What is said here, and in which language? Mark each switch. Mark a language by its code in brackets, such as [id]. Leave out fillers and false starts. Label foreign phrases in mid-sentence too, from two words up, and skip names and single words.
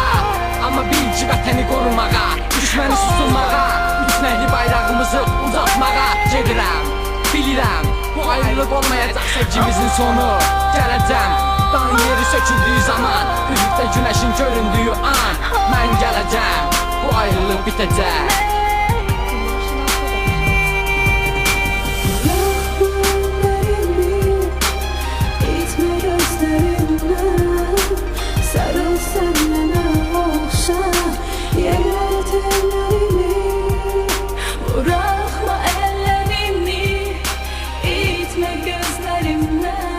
[az] Amma bil ki vətəni qorumağa, düşməni susturmağa, üstnəkli bayrağımızı uzatmağa gedirəm. Bilirəm, bu ayrılıq olmayacaq sevgimizin sonu. Gələcəm, dağın yeri söküldüyü zaman, üfüqdə günəşin göründüyü an. Mən gələcəm, bu ayrılıq bitəcək. [tr] Sarıl sen bana okşa, yenet ellerimi. Bırakma ellerimi, itme gözlerimden.